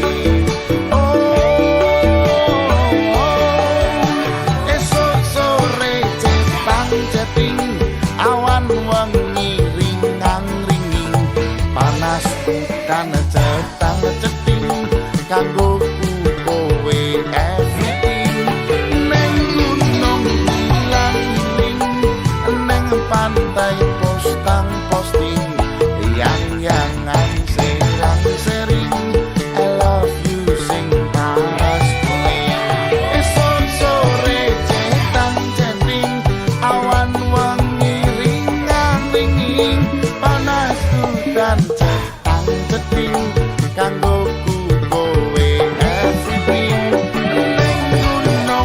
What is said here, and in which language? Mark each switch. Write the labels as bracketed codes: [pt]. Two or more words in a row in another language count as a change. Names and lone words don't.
[jv] esok sore ceting awan wengi ringang-ringing panas hutan cetang ceting kanggo kowe everything neng gunung ilang-iling neng pantai postang posting yang-yangan serang-sering [en] I love you [jv] sing paras kuning esok sore cetang ceting awan wengi ringang-ringing panas hutan cetang ceting kanggo kowe everything neng gunung